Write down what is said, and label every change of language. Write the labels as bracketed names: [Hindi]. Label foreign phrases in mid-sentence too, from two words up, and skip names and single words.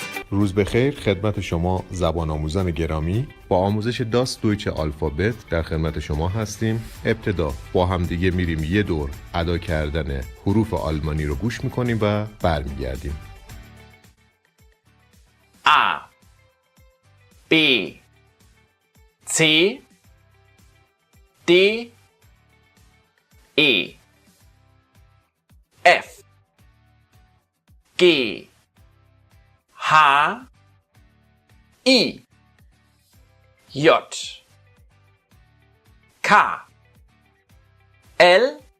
[Persian] روز بخیر خدمت شما زبان آموزان گرامی. با آموزش [German] das deutsche Alphabet [Persian] در خدمت شما هستیم. ابتدا با هم دیگه میریم یه دور ادا کردن حروف آلمانی رو گوش میکنیم و برمیگردیم. [German] A B C D E F G H I J K L